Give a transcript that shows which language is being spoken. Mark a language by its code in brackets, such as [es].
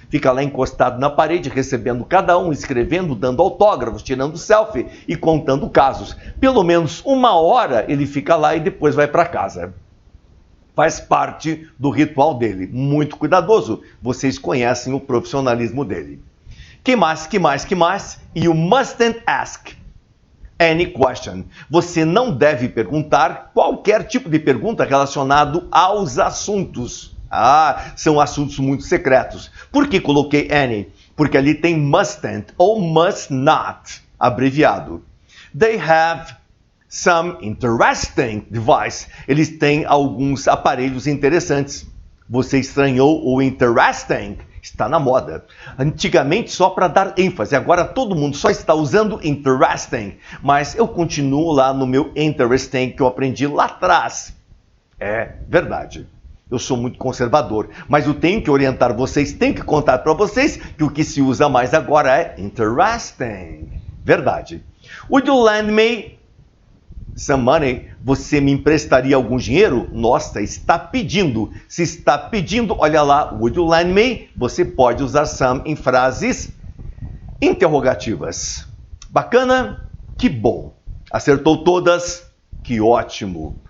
[pt] Fica lá encostado na parede, recebendo cada um, escrevendo, dando autógrafos, tirando selfie e contando casos. Pelo menos 1 hora ele fica lá e depois vai para casa. Faz parte do ritual dele. Muito cuidadoso. Vocês conhecem o profissionalismo dele. Que mais? [en] You mustn't ask any question. [pt] Você não deve perguntar qualquer tipo de pergunta relacionado aos assuntos. São assuntos muito secretos. Por que coloquei any? Porque ali tem mustn't ou must not, abreviado. [en] They have some interesting device. [pt] Eles têm alguns aparelhos interessantes. Você estranhou o interesting? Está na moda. Antigamente só para dar ênfase, agora todo mundo só está usando interesting, mas eu continuo lá no meu interesting que eu aprendi lá atrás. É verdade. Eu sou muito conservador, mas eu tenho que orientar vocês, tenho que contar para vocês que o que se usa mais agora é interesting. Verdade. [en] Would you lend me some money? [pt] Você me emprestaria algum dinheiro? Nossa, está pedindo. Se está pedindo, olha lá, [en] would you lend me? [pt] Você pode usar some em frases interrogativas. Bacana? Que bom. Acertou todas? Que ótimo.